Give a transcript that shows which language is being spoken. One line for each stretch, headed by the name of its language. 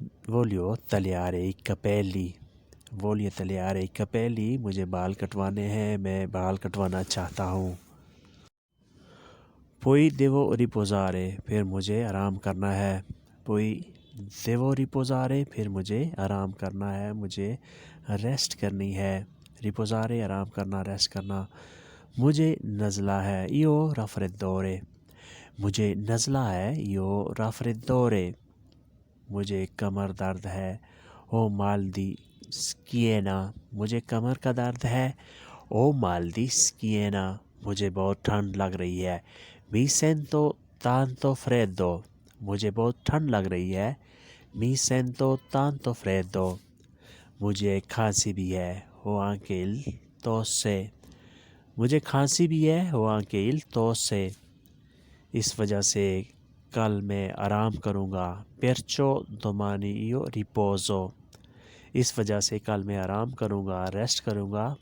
Italian: Voglio tagliare i capelli. Voglio tagliare i capelli.
Hindi: मुझे बाल कटवाने हैं। मैं बाल कटवाना चाहता हूँ।
Italian: Poi devo riposare.
Hindi: फिर मुझे आराम करना है।
Italian: Poi devo riposare.
Hindi: फिर मुझे आराम करना है। मुझे रेस्ट करनी है।
Italian: Riposare
Hindi: आराम करना, रेस्ट करना। मुझे नज़ला है।
Italian: Io raffreddore.
Hindi: मुझे नज़ला है।
Italian: Io raffreddore.
Hindi: मुझे कमर दर्द है।
Italian: Ho mal di schiena.
Hindi: मुझे कमर का दर्द है।
Italian: Ho mal di schiena.
Hindi: मुझे बहुत ठंड लग रही है।
Italian: Mi sento tanto freddo.
Hindi: मुझे बहुत ठंड लग रही है।
Italian: Mi sento tanto freddo.
Hindi: मुझे खांसी भी है।
Italian: Ho anche il tosse.
Hindi: मुझे खांसी भी है।
Italian: Ho anche il tosse.
Hindi: इस वजह से कल मैं आराम करूँगा।
Italian: Perciò domani io riposo.
Hindi: इस वजह से कल मैं आराम करूँगा, रेस्ट करूँगा।